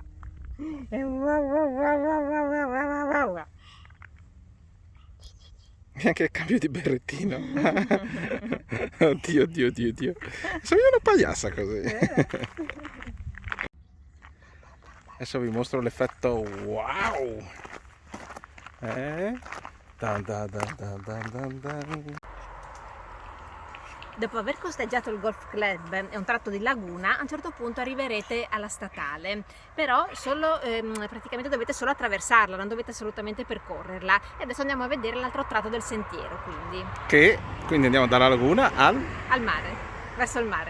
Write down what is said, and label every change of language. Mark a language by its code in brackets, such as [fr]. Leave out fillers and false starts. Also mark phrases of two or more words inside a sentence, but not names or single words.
[it] Wow wow wow wow wow wow wow wow. Neanche il cambio di berrettino. Oddio, oddio, oddio, oddio. Sei una pagliassa così. Adesso vi mostro l'effetto wow. Dan dan dan dan dan dan dan. Dopo aver costeggiato il golf club e un tratto di laguna, a un certo punto arriverete alla statale, però solo, praticamente dovete solo attraversarla, non dovete assolutamente percorrerla. E adesso andiamo a vedere l'altro tratto del sentiero, Quindi andiamo dalla laguna al mare, verso il mare.